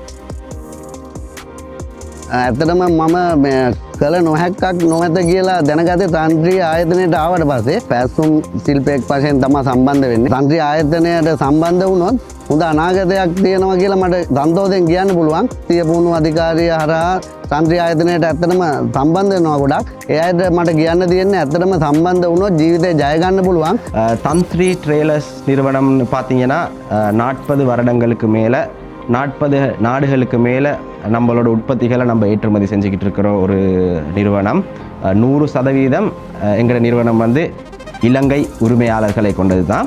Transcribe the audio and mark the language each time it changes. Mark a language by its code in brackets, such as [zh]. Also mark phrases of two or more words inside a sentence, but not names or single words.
[si] ඇත්තටම මම කළ නොහැක්කක් නොමැත කියලා දැනගතේ තන්ත්‍රී ආයතනයට ආවට පස්සේ පැසුම් ශිල්පයක් වශයෙන් තමයි සම්බන්ධ වෙන්නේ. තන්ත්‍රී ආයතනයට සම්බන්ධ වුණොත් හොඳ අනාගතයක් තියෙනවා කියලා මට සන්තෝෂයෙන් කියන්න පුළුවන්. සිය පුහුණු අධිකාරිය හරහා තන්ත්‍රී ආයතනයට ඇත්තටම සම්බන්ධ වෙනවා ගොඩක්. ඒ අයට මට කියන්න තියෙන්නේ ඇත්තටම සම්බන්ධ වුණොත් ජීවිතේ ජය ගන්න පුළුවන්. [ta] தந்திரி ட்ரெய்லர்ஸ் நிறுவனம்னு பார்த்தீங்கன்னா 40 வருடங்களுக்கு மேலே 40 நாடுகளுக்கு மேலே நம்மளோட உற்பத்திகளை நம்ம ஏற்றுமதி செஞ்சுக்கிட்டு இருக்கிற ஒரு நிறுவனம். 100% எங்களோட நிறுவனம் வந்து இலங்கை உரிமையாளர்களை கொண்டது தான்.